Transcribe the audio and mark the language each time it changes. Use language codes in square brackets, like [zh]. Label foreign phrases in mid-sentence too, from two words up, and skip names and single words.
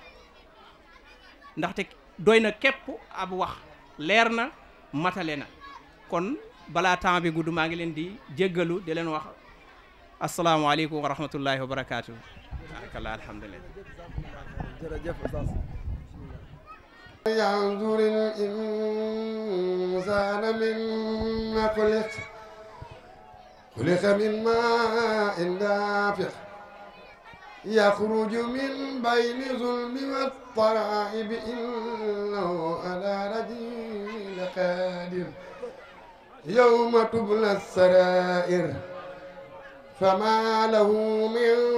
[wo] ndaxte doy na képp ab wax leer na matale na. kon balaa temps bi gudd maa ngi leen di jéggalu di leen wax [ar] السلام عليكم ورحمة الله وبركاته. بارك الله الحمد لله. [wo] jërëjëf. [ar] ينظر الإنسان مما خلق من ماء دافق يخرج من بين ظلم والطرائب إنه على رجل قادر يوم تبلى السرائر فما له من